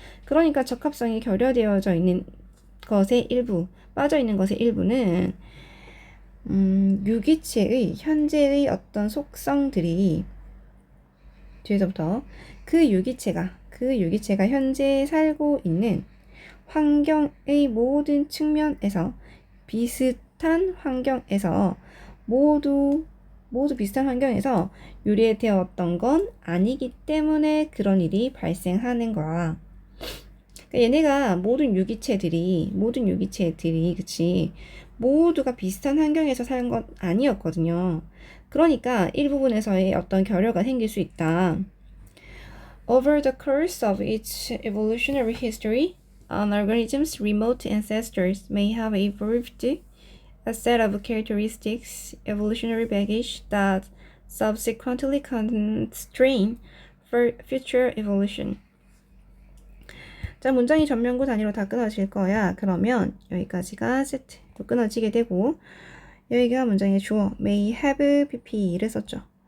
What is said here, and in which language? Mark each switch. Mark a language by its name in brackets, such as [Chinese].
[Korean] 그러니까 적합성이 결여되어져 있는 것의 일부, 빠져있는 것의 일부는 유기체의 현재의 어떤 속성들이 뒤에서부터 그 유기체가 현재 살고 있는 환경의 모든 측면에서 비슷한 환경에서 모두 비슷한 환경에서 유래되었던 건 아니기 때문에 그런 일이 발생하는 거야. 그러니까 얘네가 모든 유기체들이 그치, 모두가 비슷한 환경에서 사는 건 아니었거든요. 그러니까 일부분에서의 어떤 결여가 생길 수 있다. [English] Over the course of its evolutionary history, an organism's remote ancestors may have evolved a set of characteristics, evolutionary baggage that subsequently constrain for future evolution. [Korean] 자, 문장이 전면구 단위로 다 끊어질 거야. 그러면 여기까지가 세트. 또 끊어지게 되고 여기가 문장의 주어 [English] may have pp [Korean] 를 썼죠.